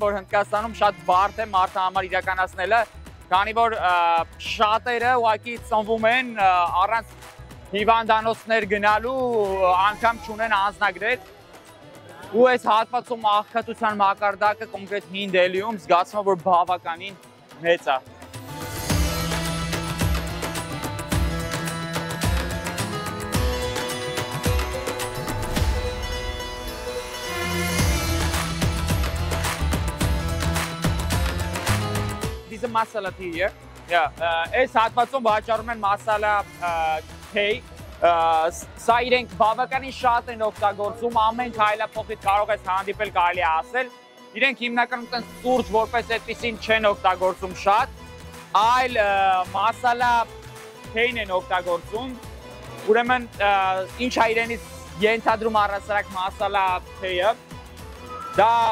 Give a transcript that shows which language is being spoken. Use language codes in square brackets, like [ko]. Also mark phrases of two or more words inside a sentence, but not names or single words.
[hy] որ Հնդկաստանում շատ բարդ է մարդը համար իրականացնելը, քանի որ շատերը ուղղակի ծնվում են առանց հիվանդանոցներ գնալու, անգամ չունեն անձնագրեր, ու այս հատվածում աղքատության մակարդակը կոնկրետ հին Դելիում զգացվում է, որ բավականին մեծ է։ [en] This is masala tea here. [hy] Այս հատվածում վաճառում են մասալա թեյ, սա իրենք բավականին շատ են օգտագործում, ամեն քայլափոխից կարող ես հանդիպել կարելի է ասել, իրենք հիմնականում տենց սուրճ որպես այդպիսին չեն օգտագործում շատ, այլ մասալա թեյն են օգտագործում, ուրեմն ինչ է իրենից ենթադրում առասարակ մասալա թեյը, դա